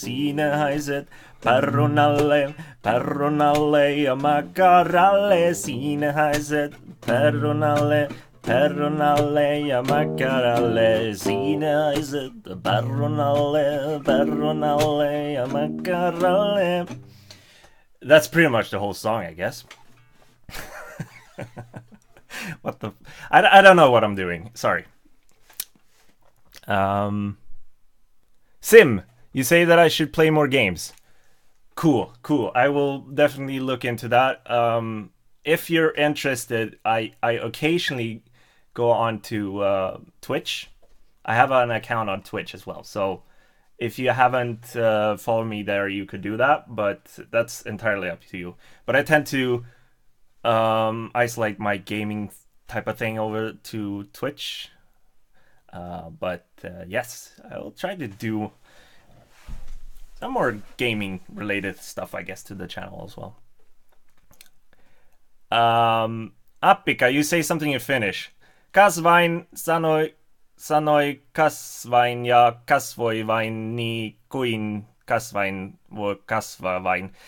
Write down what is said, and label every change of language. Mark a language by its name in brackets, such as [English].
[Finnish] Siinä haiset perunalle, perunalle ja makaralle. Siinä haiset perunalle, perunalle ja makaralle. Siinä haiset perunalle, perunalle ja makaralle. [English] That's pretty much the whole song, I guess. What the... I don't know what I'm doing. Sorry. Sim, you say that I should play more games. Cool. I will definitely look into that. If you're interested, I occasionally go on to Twitch. I have an account on Twitch as well. So if you haven't followed me there, you could do that. But that's entirely up to you. But I tend to isolate my gaming type of thing over to Twitch. But yes, I'll try to do some more gaming related stuff, I guess, to the channel as well. Appika, you say something in Finnish. [Finnish] Kasvain sanoi kasvain ja kasvoi vain niin kuin kasvain voi kasvaa vain.